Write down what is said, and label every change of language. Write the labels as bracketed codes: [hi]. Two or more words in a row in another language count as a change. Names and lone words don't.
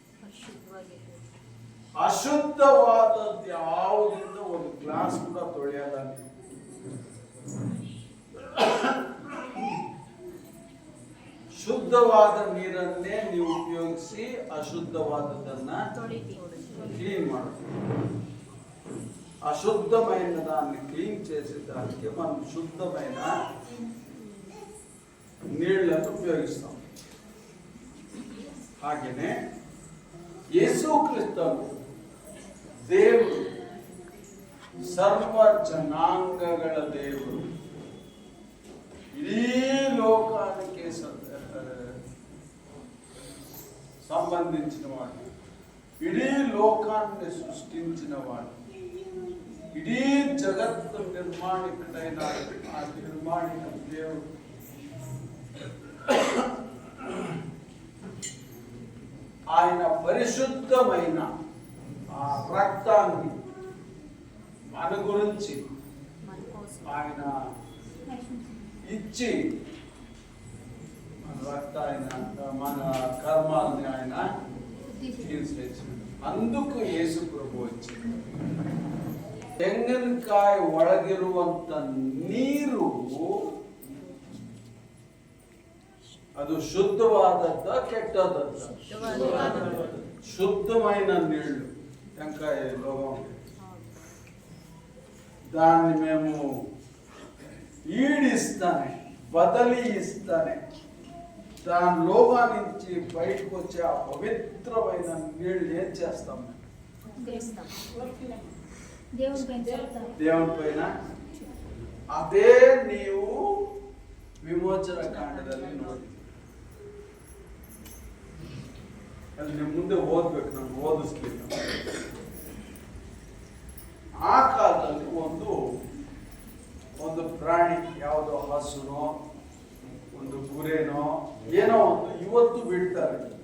[kn] ಅಶುದ್ಧವಾದದ್ದು ಯಾವುದರಿಂದ ಒಂದು ಗ್ಲಾಸ್ ಕೂಡ ತೊಳೆಯಲ್ಲ. ಶುದ್ಧವಾದ ನೀರನ್ನೇ ನೀವು ಉಪಯೋಗಿಸಿ ಅಶುದ್ಧವಾದದನ್ನ క్లీన్ ಮಾಡ್ತೀವಿ. [te] అశుద్ధమైన దాన్ని క్లీన్ చేసేదానికి మనం శుద్ధమైన నీళ్లను ఉపయోగిస్తాం. [kn] ಹಾಗೆಯೇ ಯೇಸು ಕ್ರಿಸ್ತನು ದೇವರು, ಸರ್ವ ಜನಾಂಗಗಳ ದೇವರು, ಇಡೀ లోకానికి [te] సంబంధించిన వాడు, ఇడీ లోకాన్ని సృష్టించిన వాడు, ఇడీ జగత్తు నిర్మాణికుడైన ఆ నిర్మాణిక దేవుడు ఆయన పరిశుద్ధమైన ఆ రక్తాన్ని మన గురించి ఆయన ఇచ్చి మన మన కర్మాలని ఆయన తీర్చేసింది. అందుకు యేసు ప్రభు వచ్చింది. [kn] ತೆಂಗಿನಕಾಯಿ ಒಳಗಿರುವಂತ ನೀರು ಅದು ಶುದ್ಧವಾದದ್ದ ಕೆಟ್ಟದದ್ದ? [te] శుద్ధమైన నీళ్లు. టెంకాయ లోగం దాన్ని మేము ఈడిస్తానే, బదలి ఇస్తానే, దాని లోగా నుంచి బయటకు వచ్చే ఆ పవిత్రమైన నీళ్లు ఏం చేస్తాం? దేవుని పైన. అదే నీవు [kn] ವಿಮೋಚನ ಕಾಂಡದಲ್ಲಿ ನೋಡಿ. ಅಲ್ಲಿ ನಿಮ್ಮ ಮುಂದೆ ಓದ್ಬೇಕು, ನಾನು ಓದಿಸ್ಲಿಲ್ಲ. ಆ ಕಾಲದಲ್ಲಿ ಒಂದು ಪ್ರಾಣಿ, ಯಾವುದೋ ಹಸುನೋ ಒಂದು ಗುರೇನೋ ಏನೋ ಒಂದು ಇವತ್ತು ಬಿಡ್ತಾರೆ.